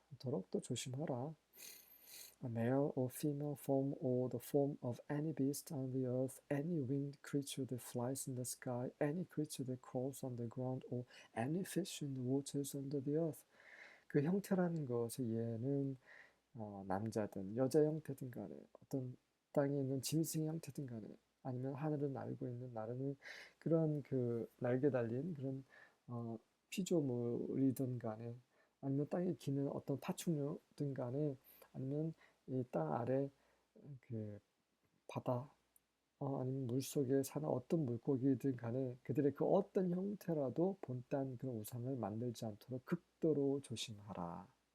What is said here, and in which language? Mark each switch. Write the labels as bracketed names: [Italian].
[Korean] 않도록 또 조심하라. [English] A male or female form or the form of any beast on the earth, any winged creature that flies in the sky, any creature that crawls on the ground, or any fish in the waters under the earth. [Korean] 그 형태라는 것의 얘는 남자든 여자 형태든 간에 어떤 땅에 있는 짐승 형태든 간에 아니면 하늘을 날고 있는 나르는 그런 그 날개 달린 그런 피조물이든 간에 아니면 땅에 기는 어떤 파충류든 간에 아니면 이 땅 아래 그 바다 아니면 물속에 사는 어떤 물고기든 간에 그들의 그 어떤 형태라도 본딴 그런 우상을 만들지 않도록 극도로 조심하라.